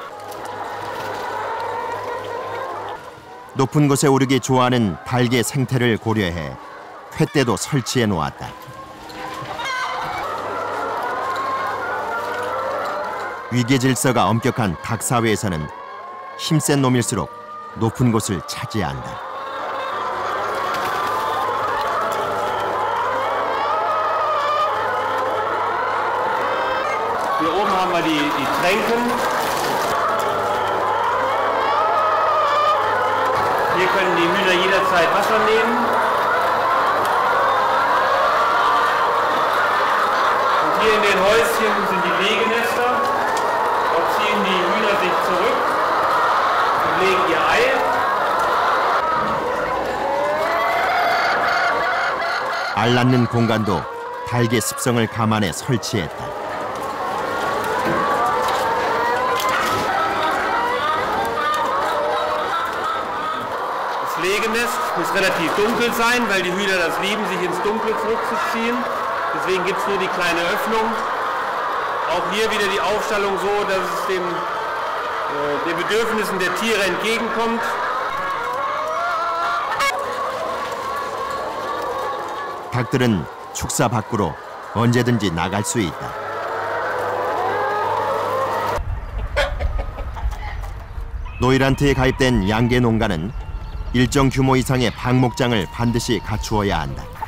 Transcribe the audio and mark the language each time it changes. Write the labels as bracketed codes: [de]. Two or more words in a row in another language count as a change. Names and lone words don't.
[ko] 높은 곳에 오르기 좋아하는 닭의 생태를 고려해 횃대도 설치해 놓았다. 위계 질서가 엄격한 닭 사회에서는 힘센 놈일수록 높은 곳을 차지한다. [de] Hier oben haben wir die Tränken. Hier können die Hühner jederzeit Wasser nehmen. Und hier in den Häuschen sind die Legenester. Dort ziehen die Hühner sich zurück und legen ihr Ei. [ko] 알 낳는 공간도 닭의 습성을 감안해 설치했다. [de] Das Legenest muss relativ dunkel sein, weil die Hühner das lieben, sich ins Dunkle zurückzuziehen. Deswegen gibt es nur die kleine Öffnung. Auch hier wieder die Aufstellung so, dass es den Bedürfnissen der Tiere entgegenkommt. [ko] 닭들은 축사 밖으로 언제든지 나갈 수 있다. 노일한트에 가입된 양계 농가는 일정 규모 이상의 방목장을 반드시 갖추어야 한다.